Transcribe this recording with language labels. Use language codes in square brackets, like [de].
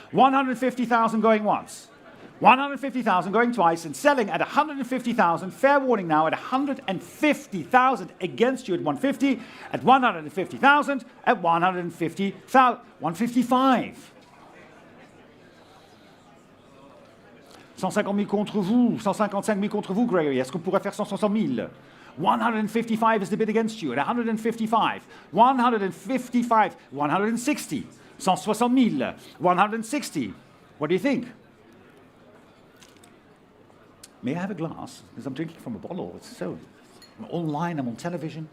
[en] 150,000 going once. 150,000 going twice and selling at 150,000. Fair warning now at 150,000 against you at 150, at 150,000, at 150,000, 155. [fr] 150,000 contre vous, 155,000 contre vous, Gregory. Est-ce qu'on pourrait faire 160,000? [en] 155 is the bid against you at 155. 155, 160, 160,000, 160. What do you think? May I have a glass? Because I'm drinking from a bottle. It's so I'm online, I'm on television.